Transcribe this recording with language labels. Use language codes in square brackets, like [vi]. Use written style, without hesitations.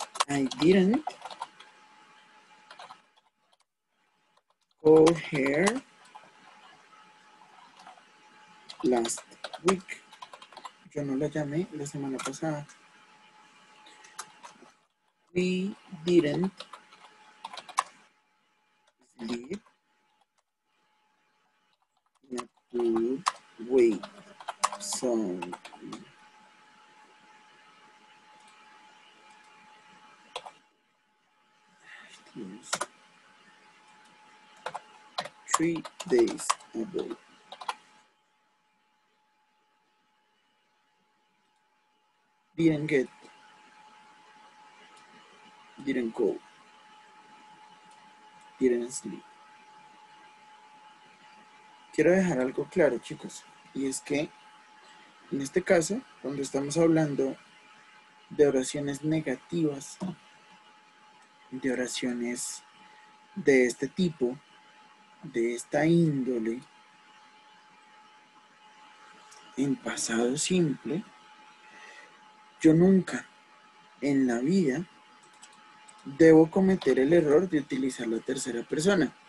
[en] I didn't call her last week. [es] Yo no la llamé la semana pasada. [en] We didn't sleep in a good way. So, 3 days ago. Didn't get, didn't go, didn't sleep. [es] Quiero dejar algo claro, chicos, y es que en este caso, cuando estamos hablando de oraciones negativas, de oraciones de este tipo, de esta índole, en pasado simple, yo nunca en la vida debo cometer el error de utilizar la tercera persona.